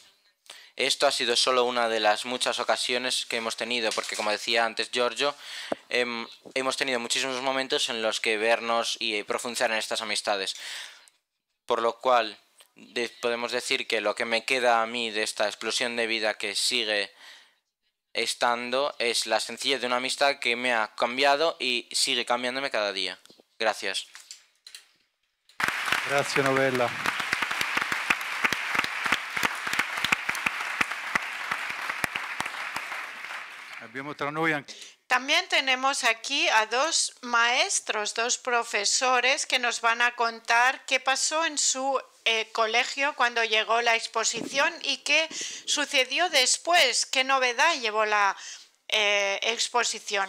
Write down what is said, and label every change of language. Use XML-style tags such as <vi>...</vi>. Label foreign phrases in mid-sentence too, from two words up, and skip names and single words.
<es>Esto ha sido solo una de las muchas ocasiones que hemos tenido, porque como decía antes Giorgio, hemos tenido muchísimos momentos en los que vernos y profundizar en estas amistades. Por lo cual podemos decir que lo que me queda a mí de esta explosión de vida que sigue estando es la sencillez de una amistad que me ha cambiado y sigue cambiándome cada día. Gracias.</es> <it>Grazie Novella. Abbiamo tra noi anche...</it> <es>También tenemos aquí a dos maestros, dos profesores que nos van a contar qué pasó en su colegio cuando llegó la exposición y qué sucedió después, qué novedad llevó la exposición.</es>